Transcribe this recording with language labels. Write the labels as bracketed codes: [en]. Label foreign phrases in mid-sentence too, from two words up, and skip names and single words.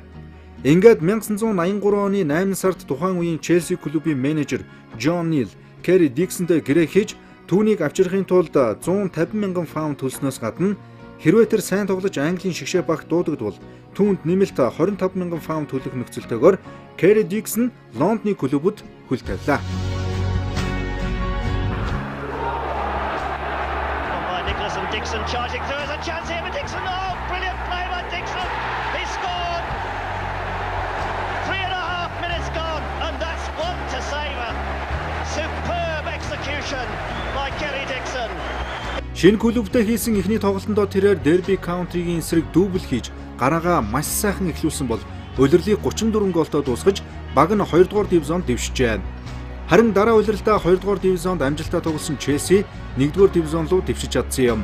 [mn] Ингээд 1983 оны 8 сард тухайн үеийн Chelsea клубын менежер John Neal Kerry Dixon-тэй гэрээ хийж түүнийг авчрахын тулд 150 мянган фунт төлснөөс гадна хэрвээ тэр сайн тоглож Английн шигшээ багт дуудагдвал түүнд нэмэлт 25 мянган фунт төлөх нөхцөлтэйгээр Kerry Dixon Лондоны клубуд хөл тавилаа. [en] Dixon charging through as a chance here for Dixon. Oh, brilliant play by Dixon. He scored. 3.5 minutes gone, and that's one to savour. Superb execution by Kerry Dixon. [mn] Шинэ клубтай хийсэн эхний тоглолтондоо тэрээр Derby County-гийн эсрэг дубль хийж гараагаа маш сайхан эхлүүлсэн бол улирлыг 34 голтой дуусгаж баг нь 2 дугаар дивизонд дэвшжээ. Харин дараа улирлаа 2 дугаар дивизонд амжилттай тоглосон Chelsea 1 дугаар дивизон руу дэвшиж чадсан юм.